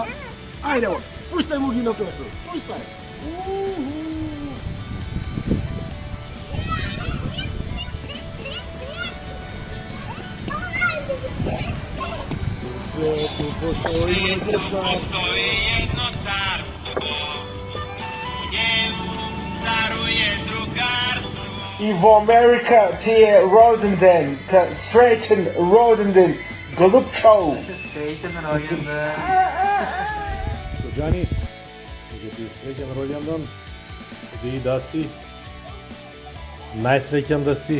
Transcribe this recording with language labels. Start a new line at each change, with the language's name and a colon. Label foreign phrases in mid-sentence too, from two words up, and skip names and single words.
Macedonian: Ајде, пуштај му ги на Пецо, пуштај! Свету постои едно царство,
Serbian: njemu daruje drugarstvo.
Macedonian: И во Америка ти е роденден, среќен роденден, голубчо! Среќен роѓендан. Джани, ќе ти среќен роѓендан, и да си најсреќен да си.